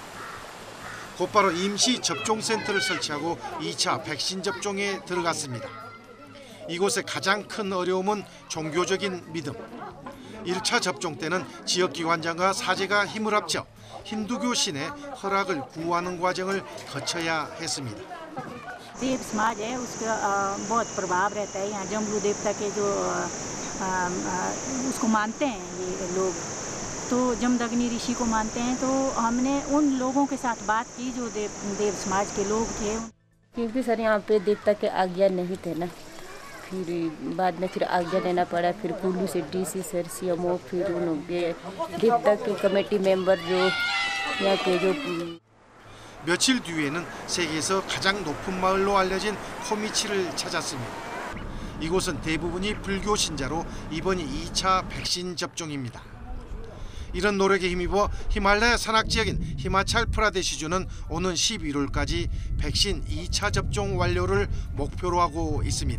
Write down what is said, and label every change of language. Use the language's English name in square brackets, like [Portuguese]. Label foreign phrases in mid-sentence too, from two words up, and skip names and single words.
[Korean] 곧바로 임시 접종센터를 설치하고 2차 백신 접종에 들어갔습니다. 이곳의 가장 큰 어려움은 종교적인 믿음. 1차 접종 때는 지역기관장과 사제가 힘을 합쳐 힌두교 신의 허락을 구하는 과정을 거쳐야 했습니다. [Hindi] देव समाज है उसका बहुत प्रभाव रहता है यहाँ जम्बू देवता के जो उसको मानते हैं ये लोग तो जमदग्नि ऋषि को मानते हैं तो हमने उन लोगों के साथ बात की जो देव समाज के लोग थे क्योंकि सर यहाँ पे देवता के आज्ञा नहीं थे ना फिर बाद में फिर आज्ञा लेना पड़ा फिर कुल्लू से डीसी सर सीएमओ फिर उनके देवता के [English] committee member [Hindi] जो यहाँ के जो [Korean] 며칠 뒤에는 세계에서 가장 높은 마을로 알려진 코미치를 찾았습니다. 이곳은 대부분이 불교 신자로 이번이 2차 백신 접종입니다. 이런 노력에 힘입어 히말라야 산악지역인 히마찰 프라데시주는 오는 11월까지 백신 2차 접종 완료를 목표로 하고 있습니다.